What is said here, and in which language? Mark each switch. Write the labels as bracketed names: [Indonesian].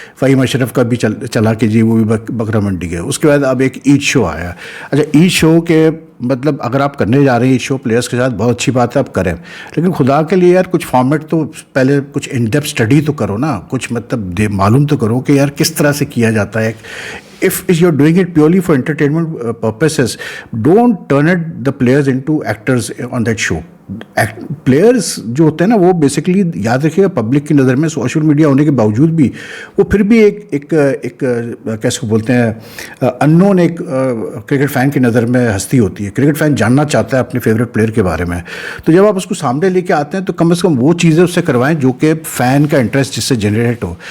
[Urdu] فہیم اشرف کا بھی چلا کہ جی وہ بھی بکرا منڈی گئے. اس کے بعد اب ایک عید شو آیا. اچھا عید شو کے مطلب اگر آپ کرنے جا رہے ہیں عید شو پلیئرس کے ساتھ، بہت اچھی بات ہے آپ کریں، لیکن خدا کے لیے یار کچھ فارمیٹ تو پہلے کچھ ان ڈیپتھ اسٹڈی تو کرو نا، کچھ مطلب معلوم تو کرو کہ یار کس طرح سے کیا جاتا ہے. [English] If you're doing it purely for entertainment purposes, don't turn the players into actors on that show. [Urdu] Players جو ہوتے ہیں نا وہ بیسکلی یاد رکھیے گا پبلک کی نظر میں سوشل میڈیا ہونے کے باوجود بھی وہ پھر بھی ایک کیسے کو بولتے ہیں ان نون ایک کرکٹ فین کی نظر میں ہستی ہوتی ہے. کرکٹ فین جاننا چاہتا ہے اپنے فیوریٹ پلیئر کے بارے میں. تو جب آپ اس کو سامنے لے کے آتے ہیں تو کم از کم وہ چیزیں اس سے کروائیں جو کہ فین کا انٹرسٹ جس سے جنریٹ ہو.